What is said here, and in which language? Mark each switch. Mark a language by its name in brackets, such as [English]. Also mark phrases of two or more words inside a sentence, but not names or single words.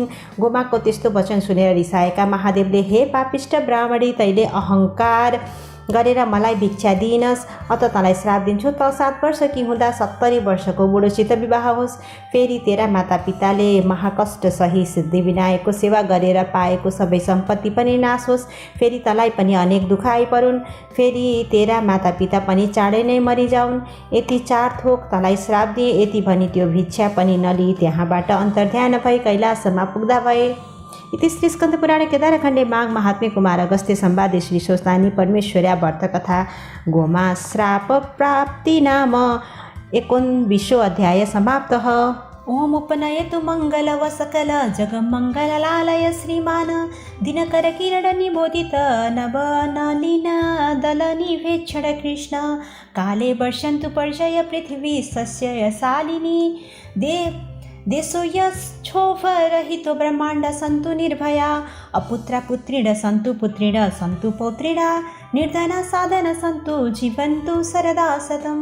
[Nepali] गोमाको त्यस्तो वचन सुनेर रिसाएका महादेवले, हे पापिष्ट ब्राह्मणी, तैले अहङ्कार गरेर मलाई भिक्षा दिइनस्, अत तँलाई श्राप दिन्छु, त 7 वर्ष कि हुँदा 70 वर्षको बुढोसित विवाह होस्, फेरि तेरा मातापिताले महाकष्ट सही सिद्धिविनायकको सेवा गरेर पाएको सबै सम्पत्ति पनि नाश होस्, फेरि तँलाई पनि अनेक दुःख आइपरून्, फेरि तेरा मातापिता पनि चाँडै नै मरिजाउन्, यति 4 थोक तँलाई श्राप दिए। यति भनी त्यो भिक्षा पनि नलिई त्यहाँबाट अन्तर्ध्यान भई कैलासमा पुग्दा भए। [Sanskrit] इति श्री स्कन्दपुराणे केदारखण्डे माघ महात्म्ये कुमार अगस्त्य संवादे श्री स्वस्तानी परमेश्वर्या व्रतकथा गोमा श्राप प्राप्ति नाम 19 अध्याय समाप्तः। ओम उपनयतु मंगलव सकल जगमंगललालय श्रीमान दिनकर किरण निबोधित नवनलिन दल निवेक्षण कृष्ण काले वर्षन्तु पर्जय पृथिवी सस्यशालिनी देशो यक्षोभरहितो ब्रह्माण्ड सन्तु निर्भया अपुत्र पुत्रिण सन्तु पुत्रिण सन्तु पौत्रिण निर्धना साधन सन्तु जीवन्तु सरदा सतम्।